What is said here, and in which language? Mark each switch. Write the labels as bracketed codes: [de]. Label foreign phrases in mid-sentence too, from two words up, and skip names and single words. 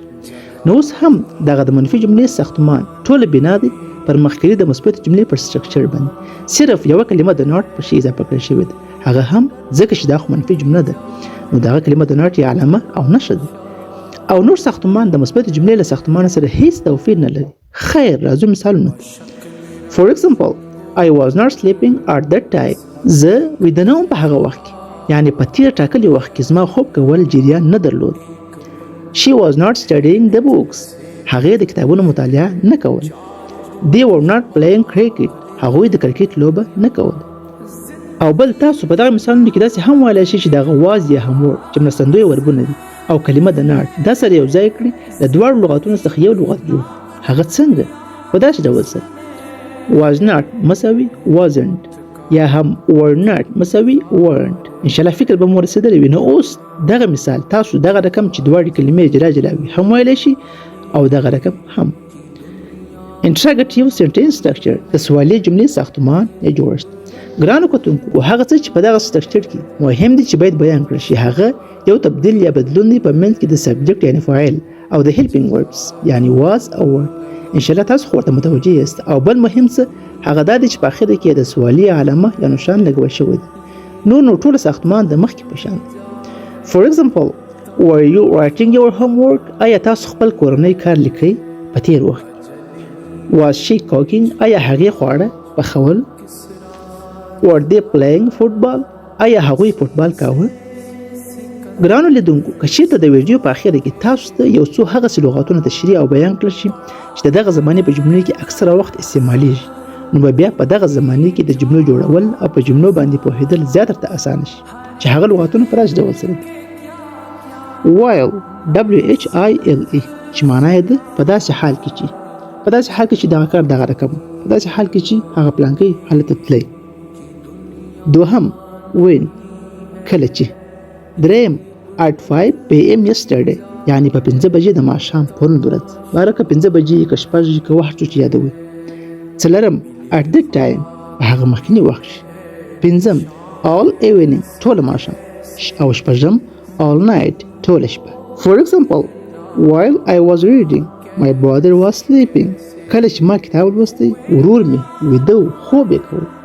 [ps] نو اوس هم دغه د منفي جملې ساختمان ټوله بنا دی پر مخکې د مثبت جملې پر سټرکچر باندې، صرف یوه کلمه د ناټ په شی اضافه کړل شوې ده، هغه هم ځکه چې دا خو منفي جمله ده نو دغه کلمه د ناټ یا علامه او نښه ده، او نور ساختمان د مثبت جملې له ساختمان سره هیڅ توپیر نه لري. خیر، راځو مثالونه. [en] For example, I was not sleeping at that time. [ps] زه ویده نه وم په هغه وخت کې، یعنی په تیر ټاکلي وخت کې زما خوب کول جریان نه درلود. [en] She was not studying the books. [ps] هغې د کتابونو مطالعه نه کوله. [en] They were not playing cricket. [ps] هغوی د کرکټ لوبه نه کوله. او بل تاسو په دغه مثالونو کې داسې هم ویلی شئ چې دغه was یا هم were چې مرستندوی وربونه دي او کلمه د ناټ دا سره یو ځای کړي د دواړو لغتونو څخه یو لغت جوړ. هغه څنګه؟ په داسې ډول سره [en] was not [ps] مساوي wasn't یا هم [en] were not [ps] مساوي weren't. انشاءالله فکر به مو رسېدلی وي. نو اوس دغه مثال تاسو دغه رقم چې دواړې کلمې جلا جلا وي هم ویلی شي او دغه رقم هم. [en] Interrogative sentence structure [ps] د سوالي جملې ساختمان یا جوړښت. ګرانو کتونکو، هغه څه چې په دغه سټرکچر کې مهم دي چې باید بیان کړل شي هغه یو تبدیل یا بدلون دی په منځ کې د سبجیکټ یعنی فاعل او د [en] helping verbs [ps] یعنی was او were. انشاءالله تاسو خو ورته متوجه یاست. او بل مهم څه هغه دا دی چې په اخر کې د سوالي علامه یا نښان لګول شوی دی. نو ټول ساختمان د مخکې په شان دی. [en] For example, were you writing your homework? [ps] آیا تاسو خپل کورنۍ کار لیکئ په تیر وخت؟ [en] Was she cooking? [ps] آیا هغې خواړه پخول؟ [en] Were they playing football? [ps] آیا هغوی فوټبال کاوه؟ ګرانو لیدونکو، که چېرته د ویډیو په اخره کې تاسو ته یو څو هغسې لغاتونه تشریح او بیان کړل شي چې د دغه زمانې په جملو کې اکثره وخت استعمالیږي نو به بیا په دغه زمانې کې د جملو جوړول او په جملو باندې پوهېدل زیات درته اسانه شي چې هغه لغاتونه په داسې ډول سره دي. [en] While WHILE [ps] چې معنا یې ده په داسې حال کې چې په داسې حال کې چې دغه کار دغه رقم په داسې حال کې چې هغه پلانکۍ هلته تللی. دوهم when کله چې. دریم [en] at 5 PM yesterday [ps] یعنی په 5 بجې د ماښام پرون ورځ باره که 5 بجې که شپږ که وخت چې یادوي. څلورم [en] at that time [ps] په هغه مخکیني وخت کې. پنځم [en] all evening [ps] ټوله ماښام او شپږم [en] all night [ps] ټوله شپه. [en] For example, while I was reading my brother was sleeping. [ps] کله چې ما کتاب لوستی ورور مې ویده و خوب یې کول.